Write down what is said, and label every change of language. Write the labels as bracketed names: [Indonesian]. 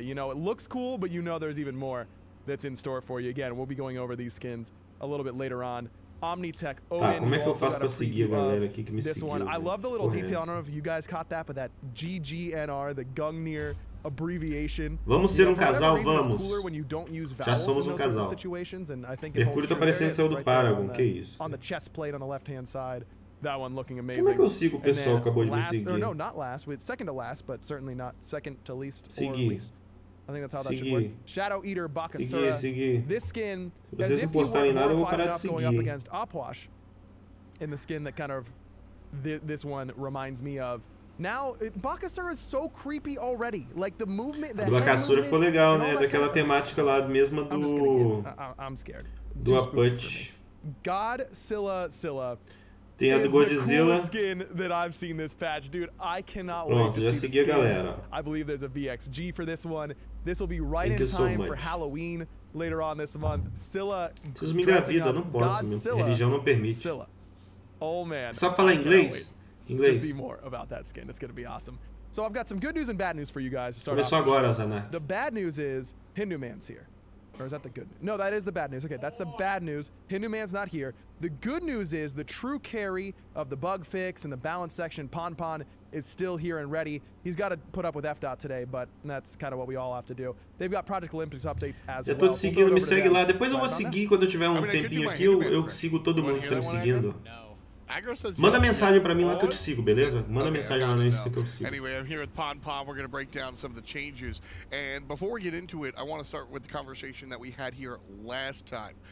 [English] It looks cool, but you know there's even more that's in store for you. Again, we'll be going over these skins a little bit later on. Omnitech, [Portuguese] tá, como é que eu faço pra seguir a galera aqui que me seguiu? [English] I love the little detail. I don't know if you guys caught that, but that GGNR, the Gungnir abbreviation. [Portuguese] Vamos ser um casal, vamos. Já somos um casal. Mercúrio tá parecendo ser o do Paragon, que isso? [English] On the chest plate on the left-hand side. That one looking amazing. [Portuguese] Como é que eu sigo o pessoal que acabou de me seguir? [English] No, not last, second to last, but certainly not second to least or least. I think that's how that should work. Shadow Eater Bakasura. This skin, as if you were fighting up going up against Opwash, in the skin that kind of this one reminds me of. Now, Bakasura is so creepy already. Like the movement. [Portuguese] A do Bakasura ficou legal, né? Daquela temática lá, mesma do. [English] I'm scared. [Portuguese] Do Apuch. [English] God Scylla. [Portuguese] Tem a do Godzilla. [English] Skin that I've seen this patch, dude. I cannot wait to see the skins. [Portuguese] Galera. [English] I believe there's a VXG for this one. This will be right in time for Halloween later on this month. Scylla. [Portuguese] Vocês me engravidam, não posso. Minha religião não permite. [English] Scylla. Oh man. [Portuguese] Sabe falar inglês? [English] To see more about that skin. It's gonna be awesome. So I've got some good news and bad news for you guys to start off. [Portuguese] Começou agora, Zanak. [English] The bad news is Hindu Man's here. Or is that the good news? No, that is the bad news. Okay, that's the bad news. Hindu Man's not here. The good news is the true carry of the bug fix and the balance section, Pon is still here and ready. He's got to put up with FDOT today, but that's kind of what we all have to do. They've got Project Olympus updates as well. [Portuguese] Já tô te seguindo, me segue lá. Depois eu vou seguir quando eu tiver um tempinho aqui. Eu sigo todo mundo que tá me seguindo. Manda mensagem pra mim lá que eu te sigo, beleza? Manda mensagem lá no Insta que eu sigo. [English] Anyway, I'm here with Pon. We're going to break down some of the changes. And before we get into it, I want to start with the conversation that we had here last time.